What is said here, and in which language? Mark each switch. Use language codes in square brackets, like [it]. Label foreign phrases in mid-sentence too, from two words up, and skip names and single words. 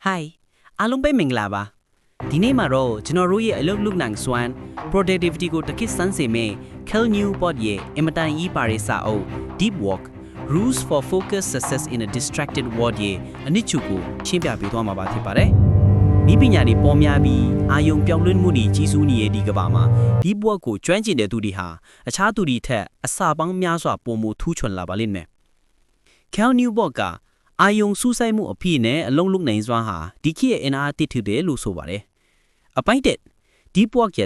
[my] Hi အားလုံးပဲမင်္ဂလာပါဒီနေ့မှာတော့ကျွန်တော်တို့ရဲ့အလုပ်လုပ်နိုင်စွမ်း productivity ကိုတစ်ခေတ်စမ်းစေမယ့် Cal Newport ရဲ့အင်မတန်ကြီးပါတဲ့စာအုပ် Deep Work Rules for Focused Success in a Distracted World ရဲ့အနှစ်ချုပ်ကိုရှင်းပြပေးသွားမှာပါ ဖြစ်ပါတယ်ဤပညာတွေပေါ်များပြီးအာယုံပြောင်းလဲမှုတွေကြီးစိုးနေတဲ့ဒီကမ္ဘာမှာ Deep Work ကိုကျွမ်းကျင်တဲ့သူတွေဟာအခြားသူတွေထက်အစာပေါင်းများစွာပိုမိုထူးချွန်လာပါလိမ့် မယ် Cal Newport ကအာယုံစူးစိုက်မှုအဖြစ်နဲ့အလုံးလုံးနိုင်စွမ်းဟာဒီခေတ်ရဲ့အင်အားတစ်ထူတယ်လို့ဆိုပါတယ်။အပိုင်းတက် Deep Work ရဲ့